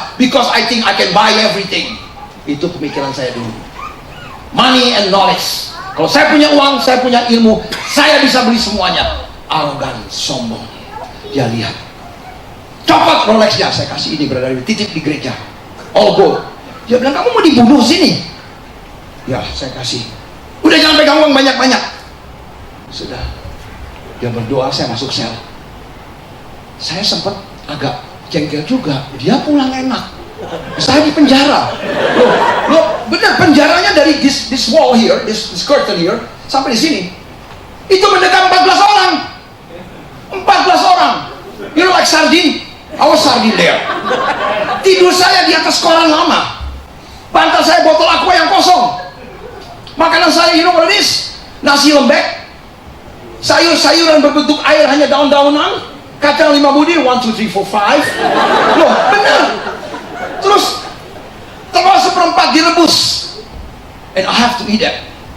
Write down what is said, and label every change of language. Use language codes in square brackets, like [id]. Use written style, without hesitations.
[en] Because I think I can buy everything. [id] Itu pemikiran saya dulu. [en] Money and knowledge. [id] Kalau saya punya uang, saya punya ilmu, saya bisa beli semuanya. Arogan, sombong. Dia lihat, copot Rolexnya, saya kasih ini Brother Arifin, titip di gereja, [en] all gold. [id] Dia bilang, kamu mau dibunuh sini? Ya, saya kasih. Udah jangan pegang uang banyak-banyak. Sudah. Dia berdoa, saya masuk sel. Saya sempat agak jengkel juga. Dia pulang enak. Saya di penjara. Loh, benar penjaranya dari [en] this wall here, this curtain here [id] sampai di sini. Itu mendekat 14 orang. 14 orang. [en] You know like sardine? I was sardine there. [id] Tidur saya di atas koran lama. Bantal saya botol aqua yang kosong. Makanan saya, [en] you know what it is? [id] Nasi lembek, sayur-sayuran berbentuk air hanya daun-daunan, kacang 5 budir, 1, 2, 3, 4, 5. Loh, benar. Terus telur seperempat direbus, [en] and I have to eat that.